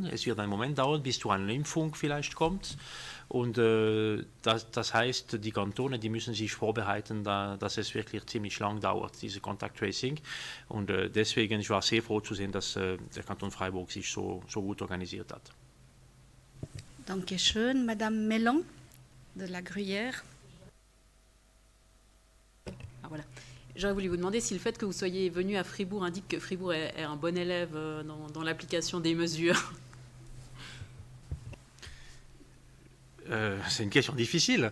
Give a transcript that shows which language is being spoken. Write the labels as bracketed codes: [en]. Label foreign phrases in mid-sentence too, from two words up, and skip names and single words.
[de] Es wird einen Moment dauern, bis zu einer Impfung vielleicht kommt. Und das heißt, die Kantone, die müssen sich vorbereiten, dass es wirklich ziemlich lang dauert, diese [en] Contact Tracing. [de] Und deswegen, ich war sehr froh zu sehen, dass der Kanton Freiburg sich so gut organisiert hat. Dankeschön, [fr] Madame Mellon de la Gruyère. Ah, voilà. J'aurais voulu vous demander si le fait que vous soyez venu à Fribourg indique que Fribourg est un bon élève dans l'application des mesures. C'est une question difficile.